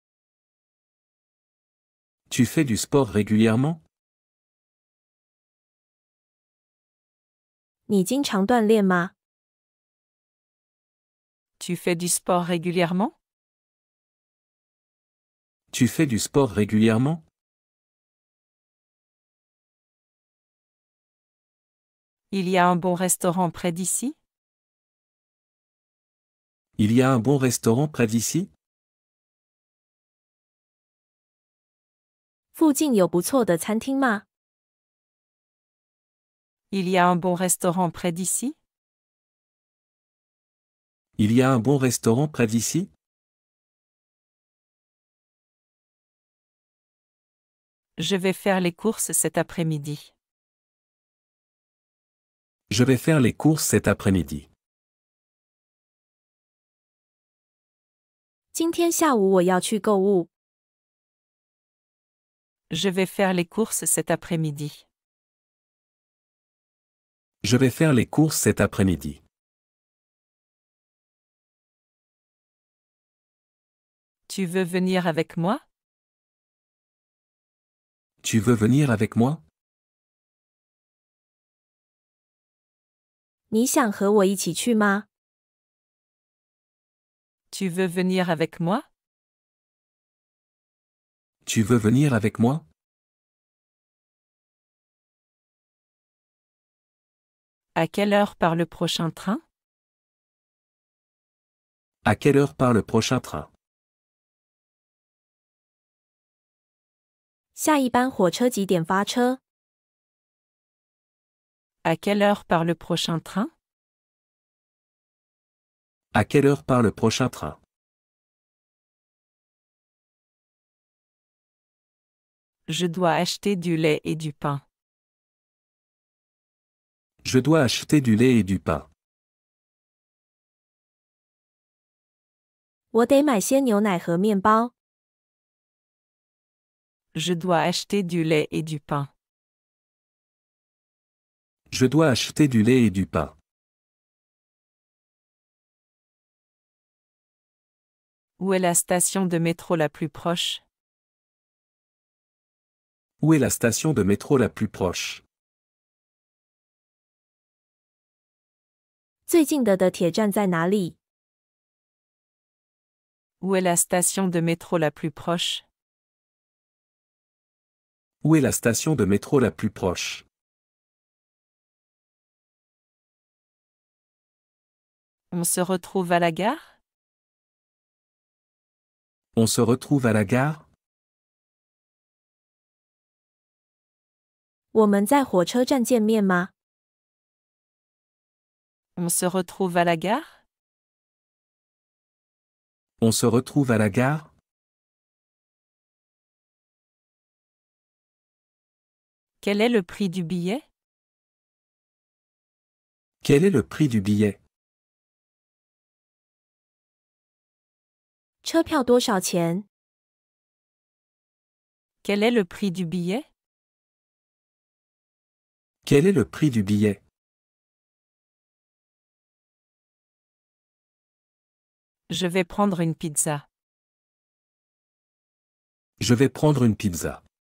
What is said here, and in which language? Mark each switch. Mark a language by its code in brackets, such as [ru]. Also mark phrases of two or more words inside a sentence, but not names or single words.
[fr] Tu fais du sport régulièrement? [zh] 你经常锻炼吗？ [fr] Tu fais du sport régulièrement? Tu fais du sport régulièrement? Il y a un bon restaurant près d'ici? Il y a un bon restaurant près d'ici? [zh] 附近有不错的餐厅吗？ [fr] Il y a un bon restaurant près d'ici? Il y a un bon restaurant près d'ici? Je vais faire les courses cet après-midi. Je vais faire les courses cet après-midi. [zh] 今天下午我要去购物。 [fr] Je vais faire les courses cet après-midi. Je vais faire les courses cet après-midi. Tu veux venir avec moi? Tu veux venir avec moi? [zh] 你想和我一起去吗？ [fr] Tu veux venir avec moi? Tu veux venir avec moi? À quelle heure part le prochain train? À quelle heure part le prochain train? [zh] 下一班火车几点发车？ [fr] À quelle heure part le prochain train? À quelle heure part le prochain train? Je dois acheter du lait et du pain. Je dois acheter du lait et du pain. [zh] 我得买些牛奶和面包。 [fr] Je dois acheter du lait et du pain. Je dois acheter du lait et du pain. Où est la station de métro la plus proche? Où est la station de métro la plus proche? [zh] 最近的铁站在哪里？ [fr] Où est la station de métro la plus proche? Où est la station de métro la plus proche? On se retrouve à la gare? On se retrouve à la gare? [zh] 我们在火车站见面吗？ [fr] On se retrouve à la gare? On se retrouve à la gare? Quel est le prix du billet? Quel est le prix du billet? [zh] 车票多少钱？ [fr] Quel est le prix du billet? Quel est le prix du billet? Je vais prendre une pizza. Je vais prendre une pizza.